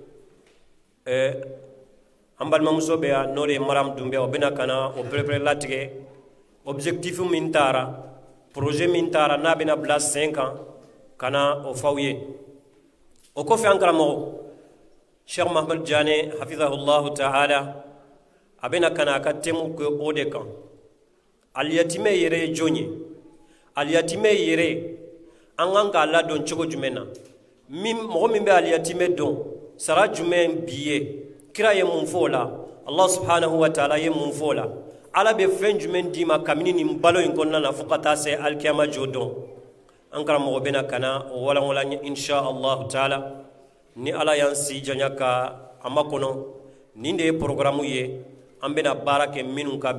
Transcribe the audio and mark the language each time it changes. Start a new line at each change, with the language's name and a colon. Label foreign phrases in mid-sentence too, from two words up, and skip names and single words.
Bambara: an balimamuso bɛ yan n'o de ye Maram Dunbiya o bɛna ka na o pɛrɛ-pɛrɛ latigɛ objectif min taara projet min taara n'a bɛna bila sen kan ka na o fɔ aw ye o kɔfɛ an karamɔgɔ Sheikh Mahamad Jane
Arabic: حفظه الله تعالى
Bambara: a bɛna ka na a ka thème kɛ o de kan aliyatimɛ yɛrɛ ye jɔn ye aliyatimɛ yɛrɛ an kan k'a ladɔn cogo jumɛn na mɔgɔ min bɛ aliyatimɛ dɔn sara jumɛn b'i ye kira ye mun fɔ o la Allah
Arabic: سبحانه وتعالى
Bambara: ye mun fɔ o la Ala bɛ fɛn jumɛn d'i ma kabini nin balo in kɔnɔna na fo ka taa se alikiyama jo dɔn an karamɔgɔ bɛna ka na o walanwalan ye
Arabic: إن شاء الله تعالى
Bambara: ni Ala y'an si janya ka a makɔnɔ nin de ye programme ye an bɛna baara kɛ minnu ka